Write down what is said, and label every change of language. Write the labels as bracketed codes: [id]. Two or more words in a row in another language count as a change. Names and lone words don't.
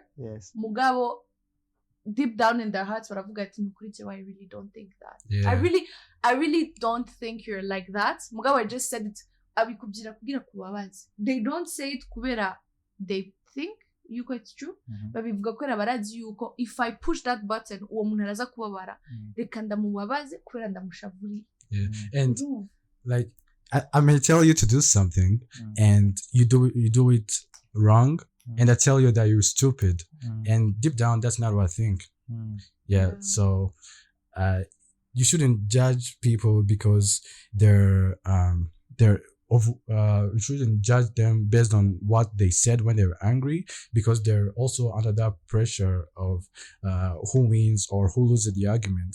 [en] Yes. Mugabo, deep down in their hearts, I really don't think that. Yeah. I really don't think you're like that. Mugabo just said it. They don't say it kubera they think yuko it's true, but [rn] bivuga ko barazi yuko [en] if I push that button [rn] uwo muntu araza kubabara reka ndamubabaze kubera ndamushavuriye. [en] Yeah. And like I may tell you to do something and you do it wrong, and I tell you that you're stupid, and deep down that's not what I think. Yeah. So you shouldn't judge people because you shouldn't judge them based on what they said when they were angry, because they're also under that pressure of who wins or who loses the argument.